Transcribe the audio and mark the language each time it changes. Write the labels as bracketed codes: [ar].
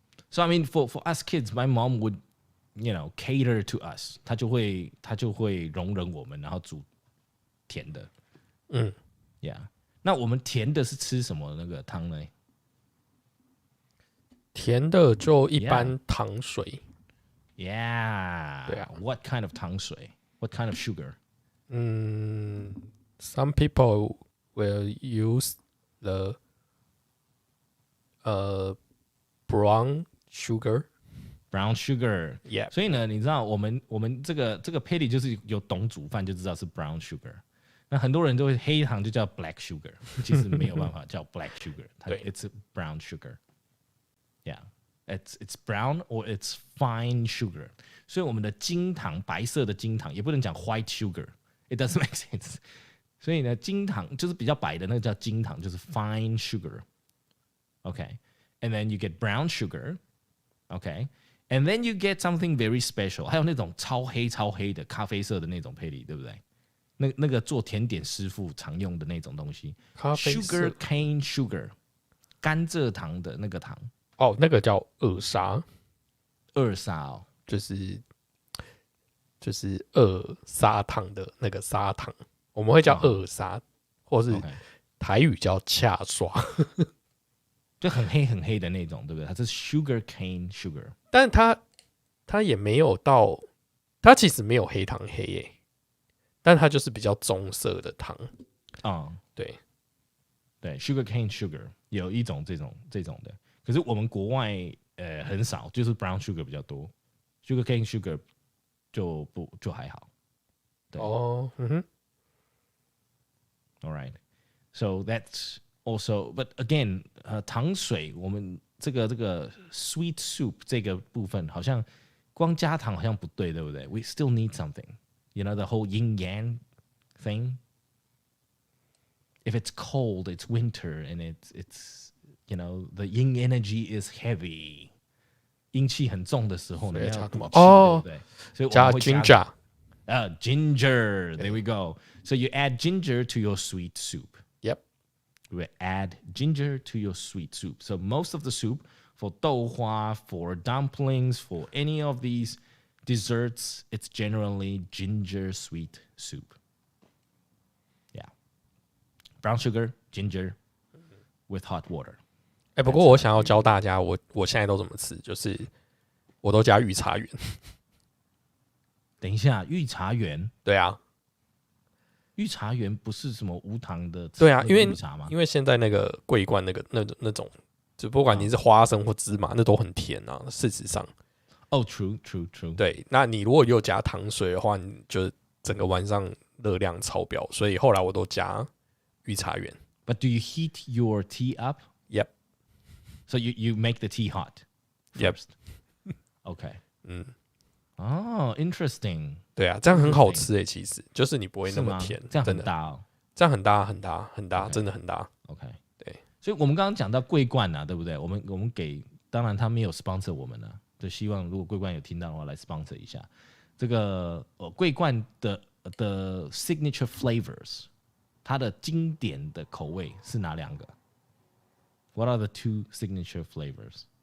[en] So I mean, for us kids, my mom would, cater to us. [zh] 她就会容忍我们，然后煮甜的。 [en] Yeah. [zh] 那我们甜的是吃什么那个汤呢？甜的就一般糖水。 [en] Yeah. [zh] 对啊。 [en] What kind of 糖水 ？What kind of sugar? Some people will use the brown sugar. Brown sugar. Yeah. [zh] 所以呢，你知道我们这个 patty 就是有懂煮饭就知道是 brown sugar。那很多人都会黑糖就叫 black sugar， 其实没有办法叫 black sugar， [en] it's brown sugar。 Yeah, it's brown or it's fine sugar。 [zh] 所以我们的金糖，白色的金糖，也不能讲 white sugar， [en] it doesn't make sense。 [zh] 所以呢，金糖就是比较白的那个叫金糖，就是 fine sugar。 [en] Okay, and then you get brown sugar. Okay, and then you get something very special。 [zh] 还有那种超黑的咖啡色的那种配例，对不对？那个做甜点师傅常用的那种东西，sugar cane sugar， 甘蔗糖的那个糖。哦，那个叫二砂。二砂哦，就是二砂糖的那个砂糖，我们会叫二砂，或是台语叫恰刷，就很黑的那种，对不对？它是 sugar cane sugar，但它也没有到，它其实没有黑糖黑耶，但它就是比较棕色的糖。对，sugar cane sugar 有一种这种的。可是我们国外很少，就是 brown sugar 比较多 ，sugar cane sugar 就还好。对哦 [en] ，All right, so that's also, but again, [zh] 糖水我们这个 sweet soup 这个部分好像光加糖好像不对，对不对？ [en] We still need something, the whole yin yang thing. If it's cold, it's winter, and it's.the yin energy is heavy， [zh] 阴气很重的时候呢，要补气，对不对？所以我们会加 ginger。 [en] There we go. So you add ginger to your sweet soup. Yep. We add ginger to your sweet soup. So most of the soup for 豆花, for dumplings, for any of these desserts, it's generally ginger sweet soup. Yeah. Brown sugar, ginger with hot water. [zh] 不过我想要教大家，我现在都怎么吃，就是我都加御茶园。等一下，御茶园？对啊，御茶园不是什么无糖的？对啊，因为现在那个桂冠那种，就不管你是花生或芝麻，那都很甜啊。事实上， [en] true。 [zh] 对，那你如果又加糖水的话，你就整个晚上热量超标，所以后来我都加御茶园。 [en] But do you heat your tea up? Yep.So you make the tea hot first. Okay. Interesting. [zh] 对啊，这样很好吃诶，其实就是你不会那么甜，这样很大哦，这样很大，真的很大。 [en] OK， [zh] 对，所以我们刚刚讲到桂冠啊，对不对？我们给，当然他没有 sponsor 我们啊，就希望如果桂冠有听到的话，来 sponsor 一下这个桂冠的 signature flavors， 它的经典的口味是哪两个？ [en] What are the two signature flavors?